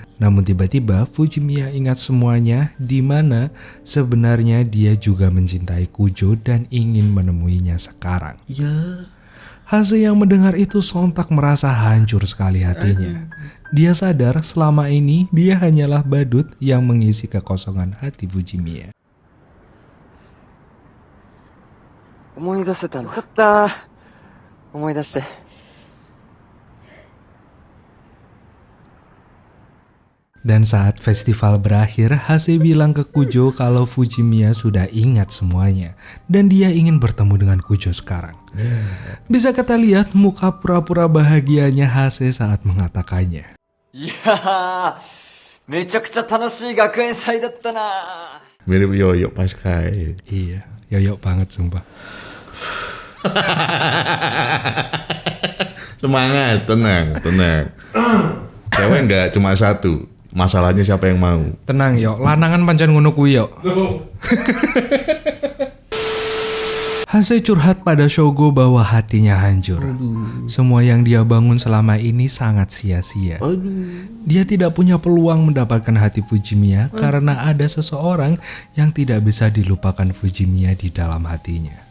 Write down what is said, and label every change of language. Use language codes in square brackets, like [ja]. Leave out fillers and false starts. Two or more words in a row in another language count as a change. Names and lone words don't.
[id] Namun tiba-tiba Fujimiya ingat semuanya, di mana sebenarnya dia juga mencintai Kujo dan ingin menemuinya sekarang. Ya. Hase yang mendengar itu sontak merasa hancur sekali hatinya. Dia sadar selama ini dia hanyalah badut yang mengisi kekosongan hati Fujimiya. [ja] 思い出せたの。よかった思い出して。 [id] Dan saat festival berakhir, Hase bilang ke Kujo kalau Fujimiya sudah ingat semuanya dan dia ingin bertemu dengan Kujo sekarang. Bisa kita lihat muka pura-pura bahagianya Hase saat mengatakannya. [ja] いやー、めちゃくちゃ楽しい学園祭だったな。 [id] Mirip Yoyo pas kai. Iya, yoyok banget sumpah. Semangat, tenang. Cewek nggak cuma satu. Masalahnya siapa yang mau? [jv] Tenang yo, lanangan pancen ngono kuwi yo. [id] Hase curhat pada Shogo bahwa hatinya hancur. Semua yang dia bangun selama ini sangat sia-sia. Dia tidak punya peluang mendapatkan hati Fujimiya karena ada seseorang yang tidak bisa dilupakan Fujimiya di dalam hatinya.